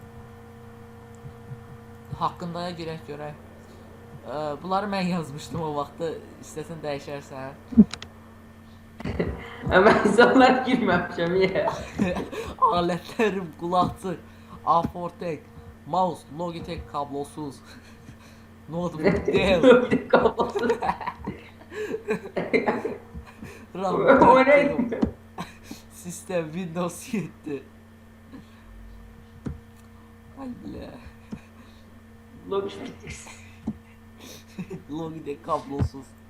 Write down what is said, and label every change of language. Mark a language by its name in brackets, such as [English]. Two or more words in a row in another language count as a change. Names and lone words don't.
[Azerbaijani] Haqqındaya girək görək. Bunları mən yazmışdım o vaxtı. İstəsən dəyişərsən. Mən insanlar girməmişəm, niyə? Alətlərim, qulaqçıq, A4, mouse, Logitech kablosuz, notebook, Dell, Kablosuz. RAM, O nə? sistem, Windows 7. Haydi. Logitech kablosuz.